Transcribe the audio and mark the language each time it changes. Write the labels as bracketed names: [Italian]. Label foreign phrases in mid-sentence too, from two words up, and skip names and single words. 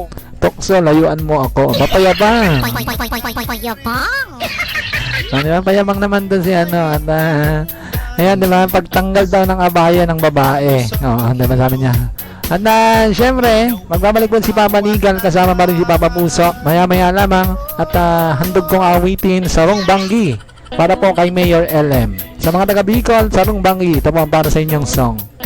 [Filipino] Tukso, layuan mo ako. Papayabang. Di ba? Payabang naman doon si ano. At, ayan, di ba? Pagtanggal daw ng abaya ng babae. Oo, di ba sabi niya? At syempre, magbabalik po si Papa Legal kasama pa rin si Papa Puso. Maya-maya lamang at handog kong awitin Sarong Banggi para po kay Mayor LM. Sa mga taga Bicol, Sarong Banggi, ito po ang para sa inyong song.